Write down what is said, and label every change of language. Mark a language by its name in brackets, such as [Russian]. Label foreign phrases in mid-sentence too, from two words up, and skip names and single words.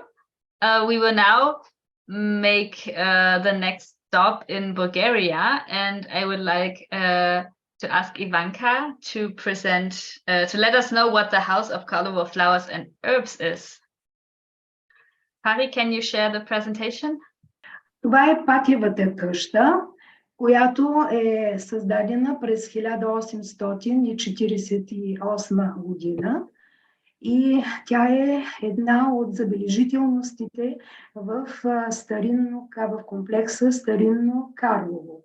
[English] We will now make the next stop in Bulgaria, and I would like to ask Ivanka to present, to let us know what the House of Colorful Flowers and Herbs is. Pari, can you share the presentation? [Bulgarian] Това е патиевата къща, която е създадена през 1848 година. И тя е една от забележителностите в в комплекса Старинно Карлово.